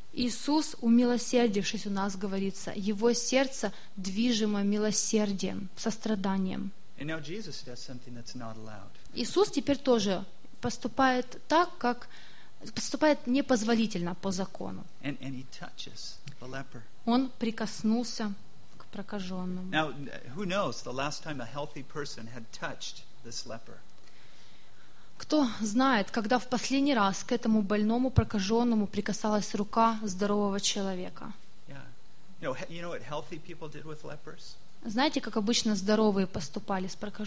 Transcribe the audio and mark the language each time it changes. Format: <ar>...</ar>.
<ru>Иисус, умилосердившись, у нас говорится, его сердце движимо милосердием, состраданием.</ru> <en>And now Jesus does something that's not allowed.</en> <ru>Иисус теперь тоже поступает так, как поступает непозволительно по закону.</ru> <en>And he touches the leper.</en> <ru>Он прикоснулся к прокаженному.</ru> <en>Now, who knows the last time a healthy person had touched this leper?</en> <ru>Кто знает, когда в последний раз к этому больному прокаженному прикасалась рука здорового человека? Знаете, как обычно здоровые поступали с</ru>